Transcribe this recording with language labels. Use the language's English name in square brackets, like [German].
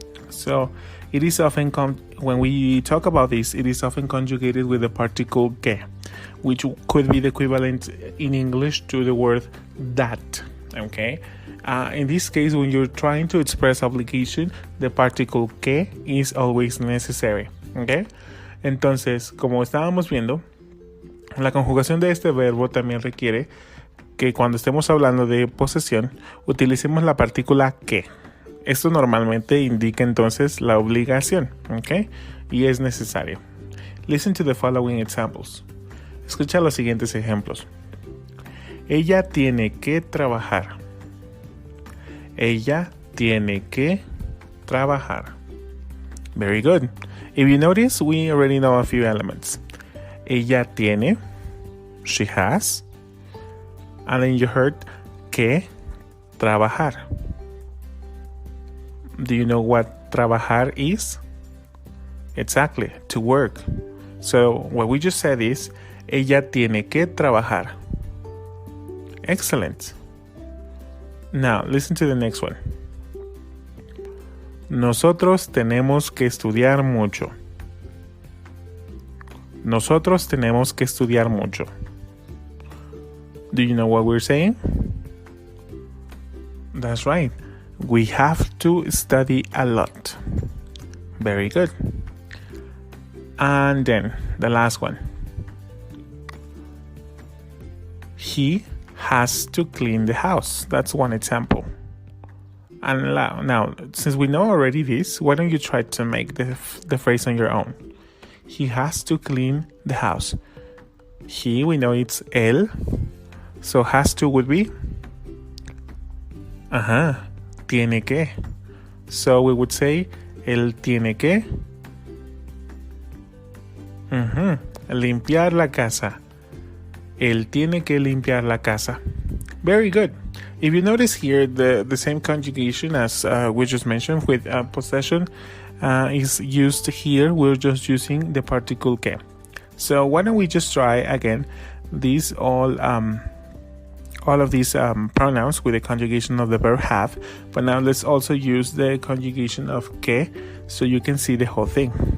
[English] So it is often when we talk about this, it is often conjugated with the particle que, which could be the equivalent in English to the word that. Okay. In this case, when you're trying to express obligation, the particle que is always necessary. Okay. [Spanish] Entonces, como estábamos viendo, la conjugación de este verbo también requiere que cuando estemos hablando de posesión, utilicemos la partícula que. Esto normalmente indica entonces la obligación, ¿ok? Y es necesario. [English] Listen to the following examples. [Spanish] Escucha los siguientes ejemplos. Ella tiene que trabajar. Ella tiene que trabajar. [English] Very good. If you notice, we already know a few elements. [Spanish] Ella tiene, [English] she has, and then you heard [Spanish] que trabajar. [English] Do you know what trabajar is? Exactly, to work. So what we just said is, [Spanish] ella tiene que trabajar. [English] Excellent. Now, listen to the next one. [Spanish] Nosotros tenemos que estudiar mucho. Nosotros tenemos que estudiar mucho. [English] Do you know what we're saying? That's right. We have to study a lot. Very good. And then the last one. He has to clean the house. That's one example. And now, since we know already this, why don't you try to make the phrase on your own? He has to clean the house. He, we know it's él. So has to would be [Spanish] tiene que. [English] So we would say [Spanish] él tiene que limpiar la casa. Él tiene que limpiar la casa. [English] Very good. If you notice here, the same conjugation as we just mentioned with possession is used here. We're just using the particle que. So why don't we just try again these all of these pronouns with the conjugation of the verb have, but now let's also use the conjugation of que so you can see the whole thing.